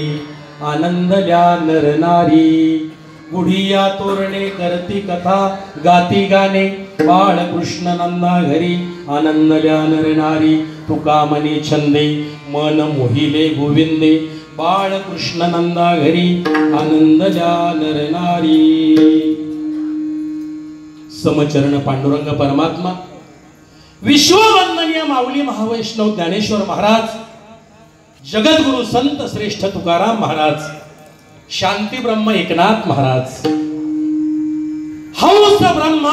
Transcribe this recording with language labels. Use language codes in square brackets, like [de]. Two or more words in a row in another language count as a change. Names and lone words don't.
[mr] आनंदल्या नर नारी गुढिया तोरणे करती कथा गाती गाणे बाळकृष्ण नंदा घरी आनंदल्या नर नारी तुका मनी छंदे मन मोहिले गोविंदे बाळकृष्ण नंदा घरी आनंदल्या नर नारी समचरण पांडुरंग परमात्मा विश्ववंदनीय माऊली महावैष्णव ज्ञानेश्वर महाराज जगद्गुरु संत श्रेष्ठ तुकाराम महाराज शांती ब्रह्म एकनाथ महाराज हंस ब्रह्मा